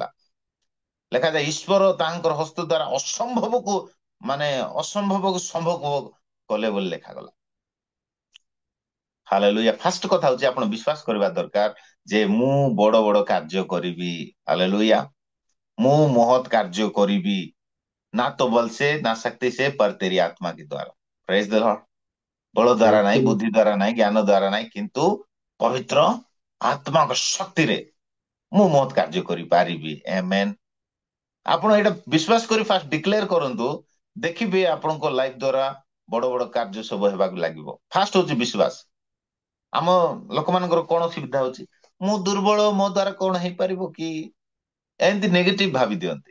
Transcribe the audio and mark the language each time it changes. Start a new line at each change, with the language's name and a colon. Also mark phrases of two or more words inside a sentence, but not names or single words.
Odia: ଲେଖାଯାଏ, ଈଶ୍ୱର ତାଙ୍କର ହସ୍ତ ଦ୍ୱାରା ଅସମ୍ଭବକୁ ସମ୍ଭବ କଲେ ବୋଲି ଲେଖାଗଲା। ହାଲେଲୁୟା। ଫାଷ୍ଟ କଥା ହଉଛି, ଆପଣ ବିଶ୍ୱାସ କରିବା ଦରକାର ଯେ ମୁଁ ବଡ ବଡ କାର୍ଯ୍ୟ କରିବି।
Hindi: ହାଲେଲୁୟା।
Odia: ମୁଁ ମହତ୍ କାର୍ଯ୍ୟ କରିବି,
Hindi: ना तो बल से ना शक्ति से पर तेरी आत्मा के द्वारा।
English: praise the Lord.
Hindi: बल द्वारा नहीं, बुद्धि द्वारा नहीं, ज्ञान द्वारा नहीं,
Odia: କିନ୍ତୁ ପବିତ୍ର ଆତ୍ମାଙ୍କ ଶକ୍ତିରେ ମୁଁ ମହତ୍ କାର୍ଯ୍ୟ କରିପାରିବି। ଆମେନ୍। ଆପଣ ଏଇଟା ବିଶ୍ୱାସ କରି
English: first declare
Odia: କରନ୍ତୁ, ଦେଖିବେ ଆପଣଙ୍କ ଲାଇଫ ଦ୍ୱାରା ବଡ ବଡ କାର୍ଯ୍ୟ ସବୁ ହେବାକୁ ଲାଗିବ। ଫାଷ୍ଟ ହଉଛି ବିଶ୍ୱାସ। ଆମ ଲୋକମାନଙ୍କର କଣ ଅସୁବିଧା ହଉଛି, ମୁଁ ଦୁର୍ବଳ, ମୋ ଦ୍ୱାରା କଣ ହେଇପାରିବ କି, ଏମିତି ନେଗେଟିଭ ଭାବି ଦିଅନ୍ତି।